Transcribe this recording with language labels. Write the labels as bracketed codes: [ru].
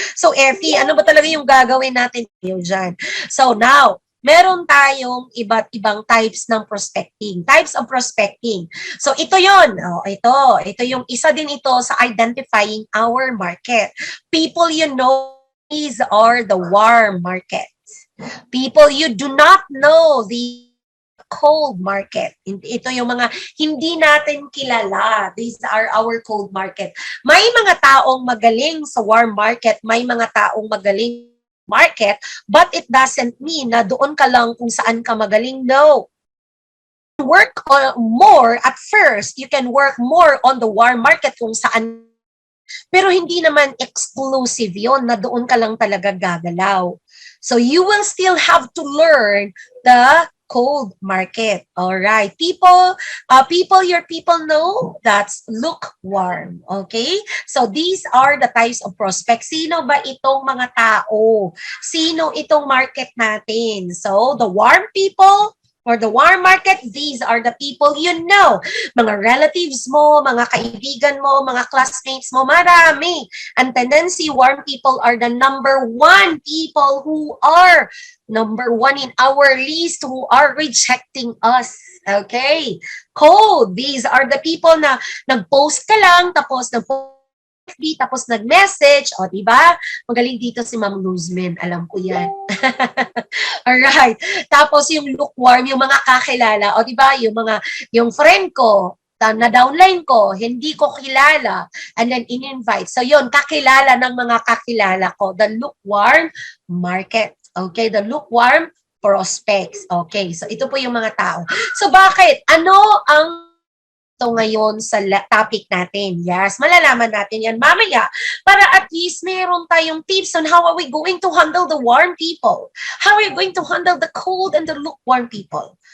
[tl] So Effie, ano ba talaga yung gagawin natin dyan? So now, meron tayong iba't ibang types ng prospecting. [en] Types of prospecting. [tl] So ito yon. Ito yung isa din ito sa [en] identifying our market. People you know, these are the warm markets. People you do not know, the cold market. [tl] Ito yung mga hindi natin kilala. [en] These are our cold market. [tl] May mga taong magaling sa warm market, may mga taong magaling market, [en] but it doesn't mean [tl] na doon ka lang kung saan ka magaling. No. [en] Work more at first. You can work more on the warm market [tl] kung saan, pero hindi naman exclusive yon na doon ka lang talaga gagalaw. [en] So you will still have to learn the cold market. All right. People your people know, that's lukewarm. Okay? So these are the types of prospects. [tl] Sino ba itong mga tao? Sino itong market natin? [en] So the warm people, or the warm market, these are the people you know. [tl] Mga relatives mo, mga kaibigan mo, mga classmates mo, marami. [en] And tendency, warm people are the number one people who are number one in our list who are rejecting us. [tl] Okay? [en] Cold, these are the people [tl] na nag-post ka lang, tapos tapos nag-message, o diba? Magaling dito si Ma'am Luzmin, alam ko yan. Alright. Tapos yung lukewarm, yung mga kakilala, o diba? Yung friend ko, na downline ko, hindi ko kilala, and then in-invite. So yun, kakilala ng mga kakilala ko, [en] the lukewarm market. Okay, the lukewarm prospects. [tl] Okay, so ito po yung mga tao. So bakit? Ano ang ito ngayon sa topic natin? Yes, malalaman natin yan mamaya para at least meron tayong [en] tips on how are we going to handle the warm people? How are we going to handle the cold and the lukewarm people?